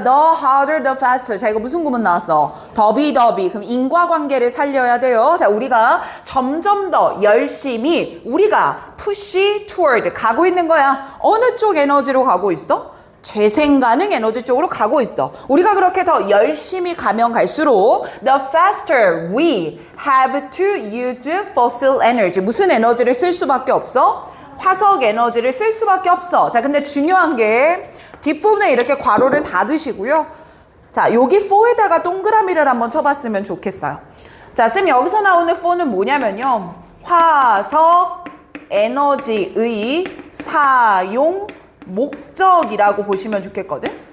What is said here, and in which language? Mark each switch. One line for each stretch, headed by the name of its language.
English: The harder, the faster.
Korean: 자 이거 무슨 구문 나왔어? 더비. 그럼 인과관계를 살려야 돼요. 자 우리가 점점 더 열심히 우리가
English: push toward
Korean: 가고 있는 거야. 어느 쪽 에너지로 가고 있어? 재생가능 에너지 쪽으로 가고 있어. 우리가 그렇게 더 열심히 가면 갈수록
English: the faster we have to use fossil energy.
Korean: 무슨 에너지를 쓸 수밖에 없어? 화석 에너지를 쓸 수밖에 없어. 자, 근데 중요한 게 뒷부분에 이렇게 괄호를 닫으시고요. 자, 여기 for에다가 동그라미를 한번 쳐봤으면 좋겠어요. 자, 쌤 여기서 나오는 for는 뭐냐면요. 화석 에너지의 사용 목적이라고 보시면 좋겠거든.